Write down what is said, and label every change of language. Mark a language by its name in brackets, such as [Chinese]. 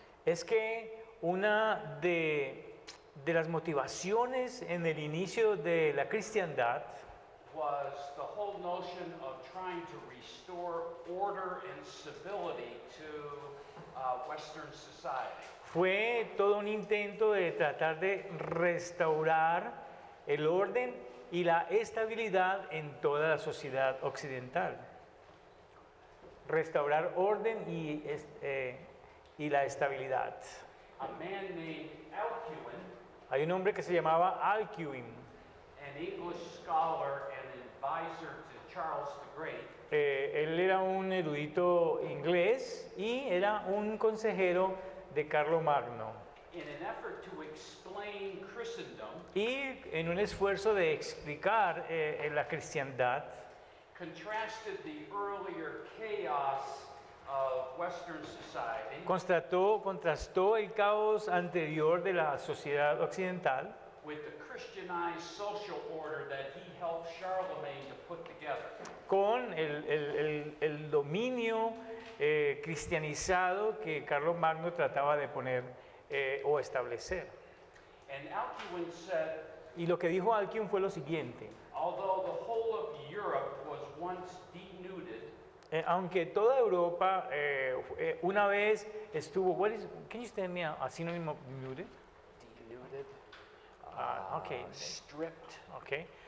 [Spanish] Es que una de las motivaciones en el inicio de la cristiandad [English] was the whole notion of trying to restore order and civility to Western society. [Spanish] fue todo un intento de tratar de restaurar el orden y la estabilidad en toda la sociedad occidental. Restaurar orden y la estabilidad. [English] A man named Alcuin, [Spanish] Hay un hombre que se llamaba Alcuin. [English] an English scholar and advisor to Charles the Great, [Spanish] Él era un erudito inglés y era un consejero de Carlomagno. [English] in an effort to explain Christendom, [Spanish] Y en un esfuerzo de explicar la cristiandad, [English] contrasted the earlier chaos of Western society [Spanish] contrastó el caos anterior de la sociedad occidental [English] with the Christianized social order that he helped Charlemagne to put together. [Spanish] con el dominio cristianizado que Carlomagno trataba de poner o establecer. [English] And Alcuin said, [Spanish] Y lo que dijo Alcuin fue lo siguiente: [English] although the whole of Europe was once denuded, [Spanish] aunque toda Europa una vez estuvo, [English] can you stand me a synonym of muted? denuded, Okay, stripped, okay.